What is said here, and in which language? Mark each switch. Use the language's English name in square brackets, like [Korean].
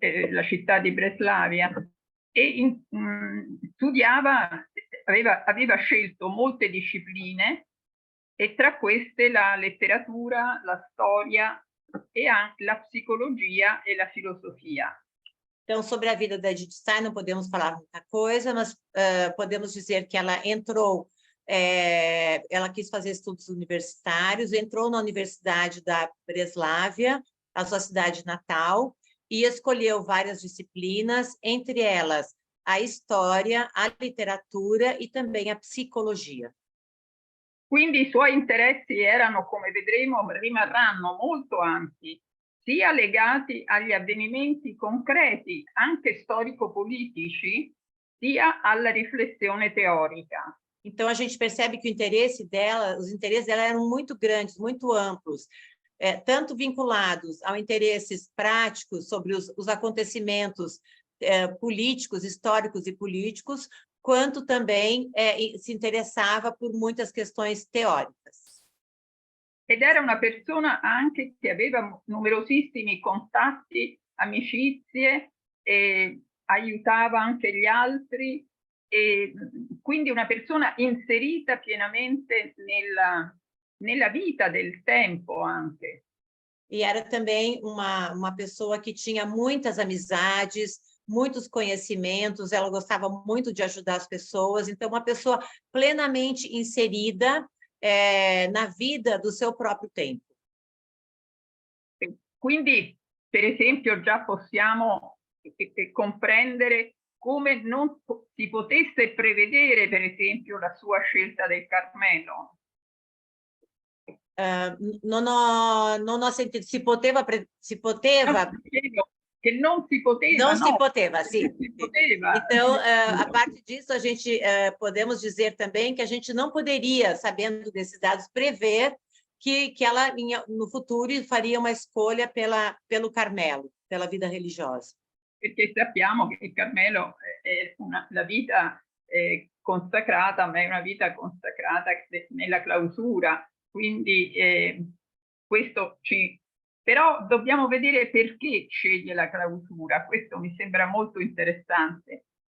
[Italian] la città di Breslavia, e studiava, aveva scelto molte discipline, e tra queste la letteratura, la storia e anche la psicologia e la filosofia. [Portuguese] Então, sobre a vida da Edith Stein, não podemos falar muita coisa, mas podemos dizer que ela entrou, ela quis fazer estudos universitários, entrou na Universidade da Breslávia, a sua cidade natal, e escolheu várias disciplinas, entre elas a história, a literatura e também a psicologia. [Italian] Quindi i suoi interessi erano, come vedremo, rimarranno molto ampi, sia legati agli avvenimenti concreti, anche storico-politici, sia alla riflessione teorica. [Portuguese] Então, a gente percebe que os interesses dela eram muito grandes, muito amplos, tanto vinculados a interesses práticos sobre os acontecimentos políticos, históricos e políticos, quanto também se interessava por muitas questões teóricas. [Italian] Ed era una persona anche che aveva numerosissimi contatti, amicizie, e aiutava anche gli altri, e quindi una persona inserita pienamente nella vita del tempo anche. [Portuguese] E era também uma pessoa que tinha muitas amizades, muitos conhecimentos, ela gostava muito de ajudar as pessoas, então uma pessoa plenamente inserida na vida do seu próprio tempo. [Italian] Quindi, per esempio, già possiamo comprendere come non si potesse prevedere, per esempio, la sua scelta del Carmelo. Non ho sentito, si poteva... Che non si poteva, [Portuguese] não [Italian] no, se poteva, [Portuguese] sim. [Italian] si poteva. [Portuguese] Então, a parte disso, a gente podemos dizer também que a gente não poderia, sabendo desses dados, prever que ela, no futuro, faria uma escolha pelo Carmelo, pela vida religiosa. [Italian] Perché sappiamo che il Carmelo è la vita consacrata, ma è una vita consacrata nella clausura, quindi questo ci... Però dobbiamo vedere perché sceglie la clausura, questo mi sembra molto interessante.